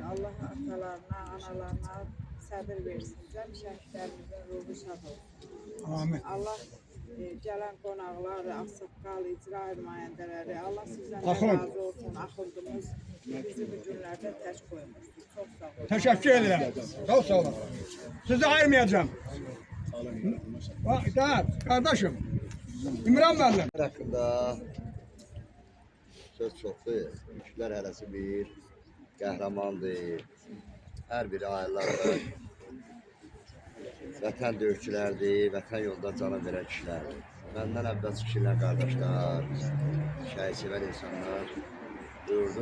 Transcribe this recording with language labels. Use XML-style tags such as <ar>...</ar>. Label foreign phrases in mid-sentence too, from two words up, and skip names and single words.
<az>Allah atalarına, analarına səbir versin. Cəm şəhidlərimizin ruhu şad olsun. Amin. Allah gələn qonaqlar, ağsaqqal, icra nümayəndələri, Allah sizdən Axund. razı olsun. Axundumuz bizi bu günlərdə tək qoymuşdur. Çox sağ olun.</az> <tr>Teşekkür ederim. Çok sağ olun. Sizi ayırmayacağım. Bak, kardeşim.</tr> <az>İmran müəllim. Hakkında söz çoxdur. Üçlər hərəsi bir qəhrəmandır. Hər biri ailələrdir. Vətən döyüşçülərdir, vətən yolda cana verən kişilərdir. Məndən əvvəl kişilər, qardaşlar, şəhid-sevər insanlar buyurdu.</az>